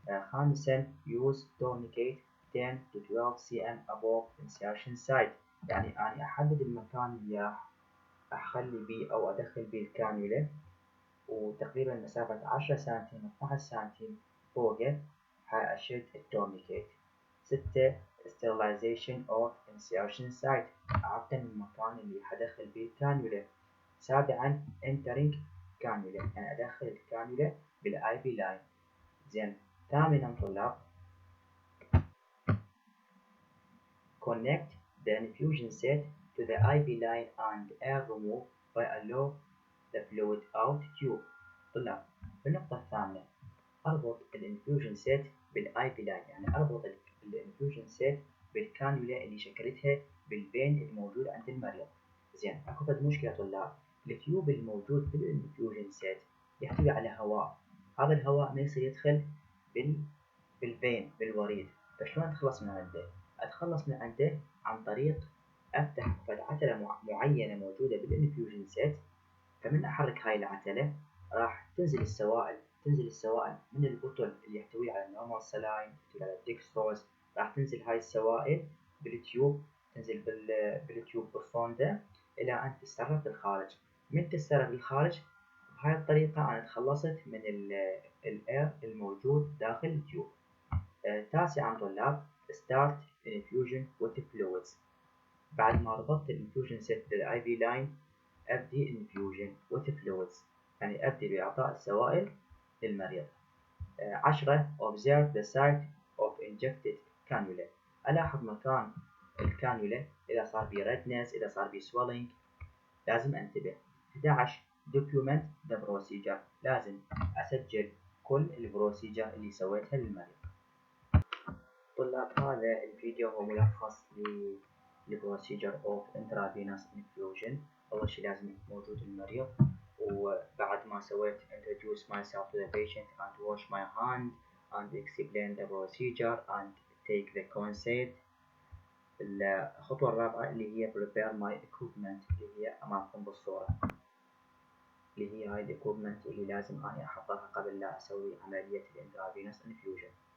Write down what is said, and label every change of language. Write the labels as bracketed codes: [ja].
[ar] خامساً [en] use tourniquet 10 to 12 cm above insertion site، [ar] يعني أنا أحدد المكان اللي راح أخلي بيه أو أدخل بيه الكانيولا، وتقريباً مسافة 10 سنتيم 12 سنتيم فوقه حأشد التورنيكيت. 6 [en] sterilization of insertion site، [ar] أعقم المكان اللي حدخل بيه الكانيولا. 7 entering كانيولا، يعني أدخل الكانيولا بالآي بي لاين. زين. [en] 8 طلاب connect the infusion set to the IV line and air remove by allow the fluid out tube. [ar] طلاب النقطة الثامنة أربط الانفيوجن سيت بالاي بي لاين، يعني أربط الانفيوجن سيت بالكانيولا اللي شكلتها بالفين الموجود عند المريض. زين، اكو فد مشكلة طلاب، التيوب الموجود في الانفيوجن سيت يحتوي على هواء، هذا الهواء ما يصير يدخل بالفين بالوريد، فشلون اتخلص من عنده؟ اتخلص من عنده عن طريق افتح فد عتلة معينة موجودة بالانفيوجن سيت، فمن احرك هاي العتلة راح تنزل السوائل من البطل اللي يحتوي على النورمال سلاين، يحتوي على الديكستروز، راح تنزل هاي السوائل بالتيوب، تنزل بالتيوب بالصوندة إلى أن تتسرب بالخارج. من تتسرب بالخارج بهاي الطريقة أنا تخلصت من الإير الموجود داخل التيوب. تاسعاً طلاب [en] start infusion with fluids. [ar] بعد ما ربطت الانفيوجن سيت بالاي في لاين أبدي [en] infusion with fluids، [ar] يعني أبدي بإعطاء السوائل للمريض. 10 [en] observe the site of injected cannula، [ar] ألاحظ مكان الكانيولا إذا صار بيه redness، إذا صار بيه swelling لازم أنتبه. 11 [en] document the procedure، [ar] لازم أسجل كل البروسيجر اللي سويتها للمريض. طلاب هذا الفيديو هو ملخص للبروسيجر [en] of intravenous infusion. [ar] أول شي لازم يكون موجود المريض، وبعد ما سويت [en] introduce myself to the patient and wash my hand and explain the procedure and take the consent. [ar] الخطوة الرابعة اللي هي [en] prepare my equipment [ar] اللي هي أمامكم بالصورة، اللي هي هاي equipment اللي لازم أنا أحضرها قبل لا أسوي عملية intravenous infusion.